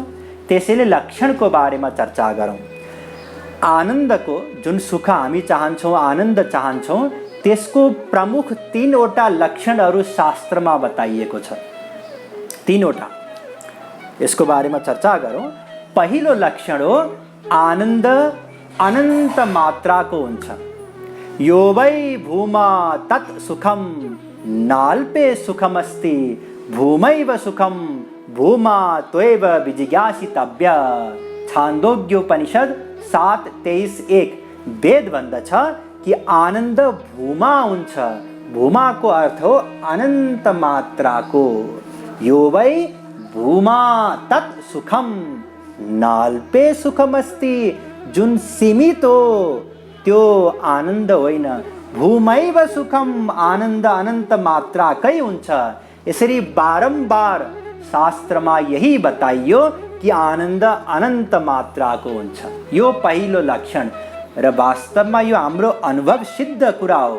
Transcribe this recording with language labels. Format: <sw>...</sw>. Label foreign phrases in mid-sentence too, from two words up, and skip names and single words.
<ne>त्यसैले लक्षणको बारेमा चर्चा गरौँ। आनन्दको जुन सुख हामी चाहन्छौँ, आनन्द चाहन्छौँ, त्यसको प्रमुख 3वटा लक्षणहरू शास्त्रमा बताइएको छ। 3वटा, यसको बारेमा चर्चा गरौँ। पहिलो लक्षण हो आनन्द अनन्त मात्राको हुन्छ।</ne> <sa>यो वै भूमा तत् सुखम नाल्पे सुखमस्ति, भूमैव सुखम भूमा त्वैव विजिज्ञासितव्य।</sa> <ne>छान्दोग्योपनिषद 7:23-1 वेद भन्दछ कि आनन्द भूमा हुन्छ। भूमाको अर्थ हो अनन्त मात्राको।</ne> <sa>यो वै भूमा तत् सुखम नाल्पे सुखमस्ति,</sa> <ne>जुन सीमित हो त्यो आनन्द होइन।</ne> <sa>भूमैव सुखम,</sa> <ne>आनन्द अनन्त मात्राकै हुन्छ। यसरी बारम्बार शास्त्रमा यही बताइयो कि आनन्द अनन्त मात्राको हुन्छ। यो पहिलो लक्षण र वास्तवमा यो हाम्रो अनुभव सिद्ध कुरा हो।</ne>